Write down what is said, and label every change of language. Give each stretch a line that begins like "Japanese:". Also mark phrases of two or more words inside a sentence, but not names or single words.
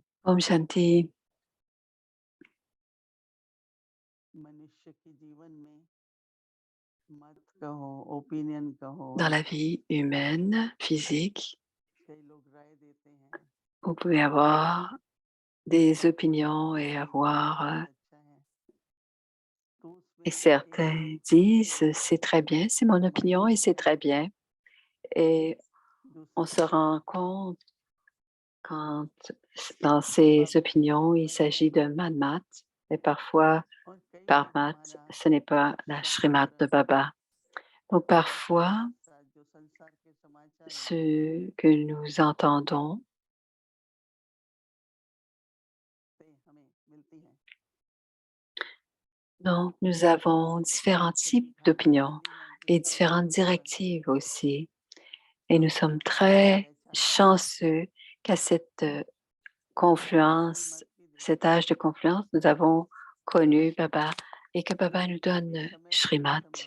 Hindi: Om Shanti. मनुष्य के जीवन में मत कहो, ओपिनियन कहो,
French: Dans la vie humaine, physique,
Hindi: कई लोग राय देते हैं
French: vous pouvez avoir des opinions et avoir,
Hindi: बहुत अच्छा है तो
French: et
Hindi: उसमें
French: certains disent, c'est très bien, c'est mon opinion et c'est très bien. Et on se rend compte quand dans ces opinions, il s'agit de Manmat, et parfois, par mat, ce n'est pas la Shrimat de Baba. Donc parfois,
Hindi: जो संसार के समाचार
French: ce que nous entendons
Hindi: हमें मिलती हैं
French: donc, nous avons différents types d'opinions et différentes directives aussi. Et nous sommes très chanceux qu'à cette confluence, cet âge de confluence, nous avons connu Baba et que Baba nous donne Shrimat.